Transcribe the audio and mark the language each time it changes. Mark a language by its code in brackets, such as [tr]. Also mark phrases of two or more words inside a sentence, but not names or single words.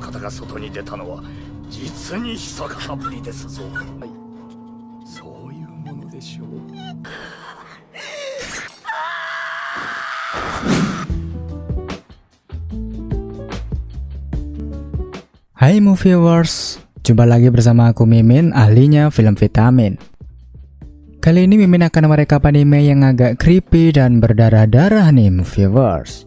[ja] 方が外に出たのは実に久方ぶりですぞ。はい、そういうものでしょう。 [id] Hai Moviewers, jumpa lagi bersama aku Mimin, ahlinya film vitamin. Kali ini Mimin akan merekap anime yang agak creepy dan berdarah-darah nih Moviewers.